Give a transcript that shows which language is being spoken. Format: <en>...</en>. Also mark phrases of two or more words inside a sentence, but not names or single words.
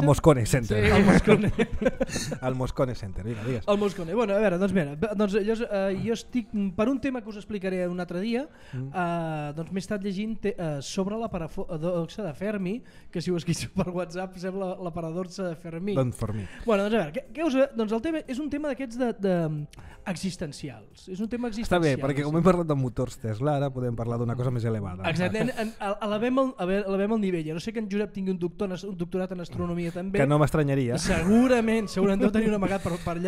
<ca>El Moscone Center. Sí, el Moscone. El Moscone Center, vinga, digues. El Moscone. Bueno, a veure, doncs mira, jo estic, per un tema que us explicaré un altre dia, doncs m'he estat llegint sobre la paradoxa de Fermi, que si ho escriu per WhatsApp sembla la paradoxa de Fermi.</ca> <en>Don't for me.</en> <ca>Bueno, doncs a veure, doncs el tema és un tema d'aquests existencials. És un tema existencial. Està bé, perquè com hem parlat de motors Tesla, ara podem parlar d'una cosa més elevada. Exacte, elevem el nivell. No sé que en Josep tingui un doctorat en astronomia també. Que no m'estranyaria. Segurament deu tenir un amagat per allà.</ca>